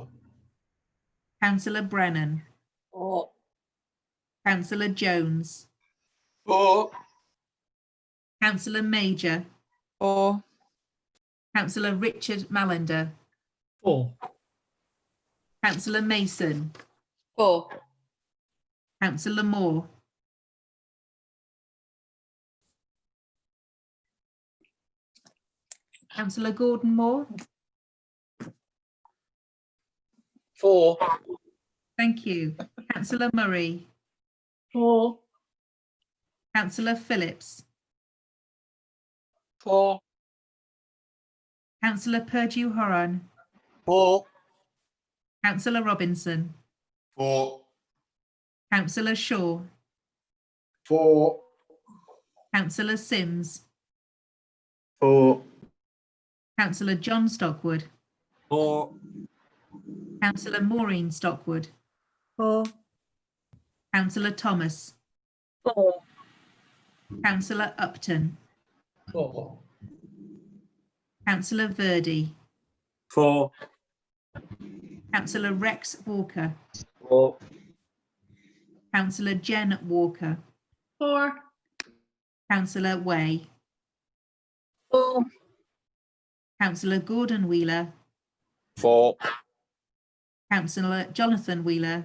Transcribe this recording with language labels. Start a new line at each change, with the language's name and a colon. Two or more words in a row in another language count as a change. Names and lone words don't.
English: Councillor Brennan. 4. Councillor Jones. 4. Councillor Major. 4. Councillor Richard Mallender. 4. Councillor Mason. 4. Councillor Moore. Councillor Gordon Moore. 4. Thank you. Councillor Murray. 4. Councillor Phillips. 4. Councillor Purdue Horan. 4. Councillor Robinson. 4. Councillor Shaw. 4. Councillor Sims. 4. Councillor John Stockwood. 4. Councillor Maureen Stockwood. 4. Councillor Thomas. 4. Councillor Upton. 4. Councillor Verdi. 4. Councillor Rex Walker. 4. Councillor Jen Walker. 4. Councillor Way. 4. Councillor Gordon Wheeler. 4. Councillor Jonathan Wheeler.